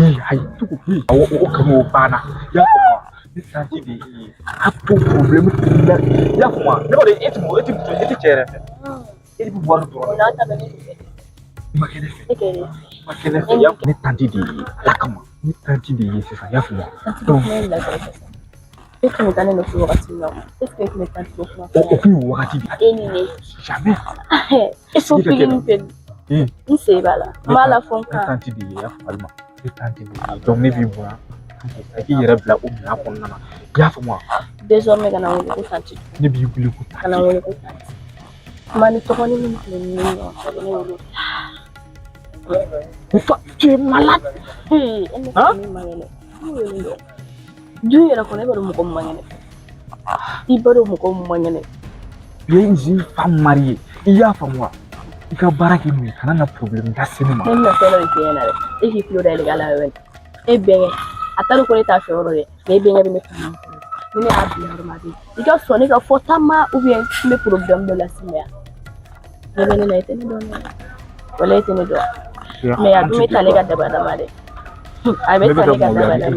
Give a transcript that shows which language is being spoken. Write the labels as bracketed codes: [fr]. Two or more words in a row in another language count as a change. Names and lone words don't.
[bm] ayi tugu o kanu o banna i y'a faamu ne tanti de ye a to problème la i y'a faamu ne kɔni e ti cɛ yɛrɛ fɛ e de bɛ wari dɔrɔn n'a ta bɛ ne fɛ ma kɛnɛ fɛ e kɛlen ma kɛnɛ fɛ ne tanti de ye ala kama ne tanti de ye sisan i y'a faamu donc e tun bɛ taa ne nɔfɛ wagati min na [fr] est ce que [bm] e tun bɛ taa o kuma o kun ye wagati de e ni ne jamais e so pikiri fɛ n se b'a la n b'a la fɔ n kan ne tanti de ye i y'a faamu ne tanti de ye donc ne b'i bonya i k'i yɛrɛ bila o minɛn kɔnɔna na i y'a faamu désormais kana wele ko tanti ne b'i wele ko tanti kana wele ko tanti kuma ni tɔgɔ ni min filɛ nin ye ɲɔgɔn cɛ ne wele [fr] toi tu es malade [bm] e ne tɛ min man kɛnɛ ne wele dɔn du yɛrɛ kɔnɔ e b'a dɔn mɔgɔ min man kɛnɛ i b'a dɔn mɔgɔ min man kɛnɛ [fr] tu es une femme mariée [bm] i y'a faamu i ka baara kɛ mun ye kana na problème lase ne ma ne bɛna fɛn dɔ de f'i ɲɛna dɛ e k'i tulo da yɛlɛ ala yɔrɔ e bɛnkɛ a t'a dɔn ko ne t'a fɛ yɔrɔ dɛ mais e bɛnkɛ bɛ ne faamu ni ne y'a bila yɔrɔ ma de i ka sɔn ne ka fɔta ma [fr] ou bien [bm] n bɛ problème dɔ las'i ma yan ne bɛ ne la i tɛ ne dɔn dɛ wala e tɛ ne dɔn mais a dun bɛ ta ne ka daba dama dɛ a bɛ ta ne ka daba dama